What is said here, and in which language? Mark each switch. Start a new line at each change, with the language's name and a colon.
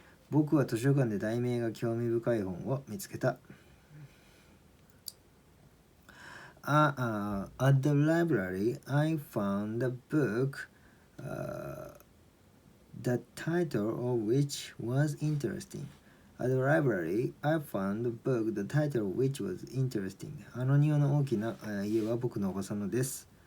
Japanese: 僕は図書館で題名が興味深い本を見つけた。
English: At the library, I found a book, the title of which was interesting. At the library, I found a book, the title of which was interesting.
Japanese: あの庭の大きな家は僕のおばさんのです。